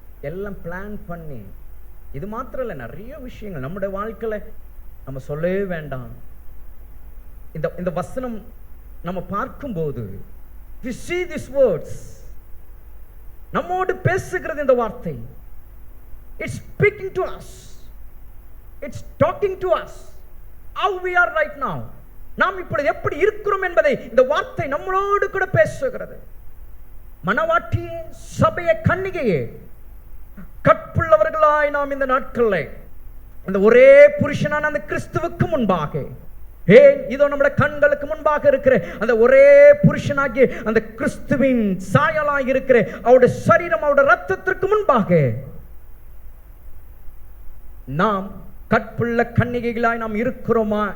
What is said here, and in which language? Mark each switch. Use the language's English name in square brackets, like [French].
[Tamil] எல்லாம் பிளான் பண்ணி, இது மாத்திரம் இல்லை, நிறைய விஷயங்கள் நம்முடைய வாழ்க்கையில நம்ம சொல்லவே வேண்டாம். இந்த வசனம் நம்ம பார்க்கும்போது, [English] we see these words, [Tamil] நம்மோடு பேசுகிறது இந்த வார்த்தை. [English] It's speaking to us, it's talking to us how we are right now. [Tamil] நாம் இப்பொழுது எப்படி இருக்கிறோம் என்பதை இந்த வார்த்தை நம்மளோடு கூட பேசுகிறது. மணவாட்டியே, சபையை, கன்னிகையே, கற்புள்ளவர்களாய் நாம் இந்த நாட்களில் அந்த ஒரே புருஷனான அந்த கிறிஸ்துவுக்கு முன்பாக ஏன் இதோ நம்முடைய கண்களுக்கு முன்பாக இருக்கிற அந்த ஒரே புருஷனாகிய அந்த கிறிஸ்துவின் சாயலாய் இருக்கிற அவருடைய சரீரம், அவருடைய ரத்தத்திற்கு முன்பாக நாம் கற்புள்ள கன்னிகைகளாய் நாம் இருக்கிறோமா?